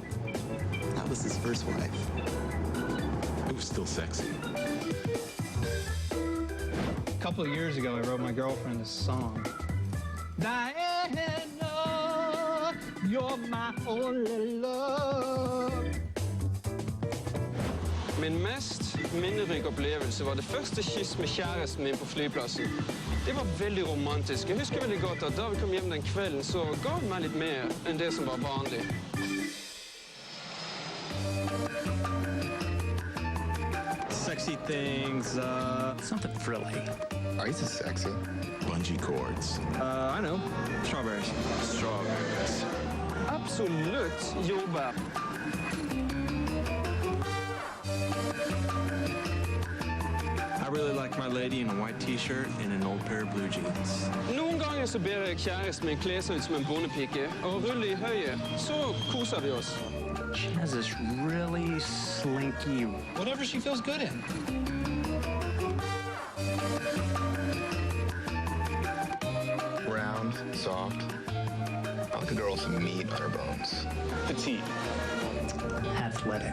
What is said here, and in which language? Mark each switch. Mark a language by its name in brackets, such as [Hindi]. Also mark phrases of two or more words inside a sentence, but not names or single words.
[English] That was his first wife. It was still sexy. A couple of years ago, I wrote my girlfriend this song. Diana, you're my only love. [Norwegian] Min mest minnerik opplevelse var det første kyss med kjæresten min på flyplassen. Det var veldig romantisk. Jeg husker veldig godt at da vi kom hjem den kvelden, så ga hun meg litt mer enn det som var vanlig. [English] Sexy things, something frilly. Ice is sexy. Bungee cords. I know. Strawberries. Strawberries. [Norwegian] Absolutt jordbær. [English] I really like my lady in a white t-shirt and an old pair of blue jeans. [Norwegian] Noen ganger så ber jeg kjæresten min kle seg ut som en bondepike og rulle i høyet. Så koser vi oss. [English] She has this really slinky... Whatever she feels good in. Round, soft. I like a girl with some meat on her bones. Petite. Athletic.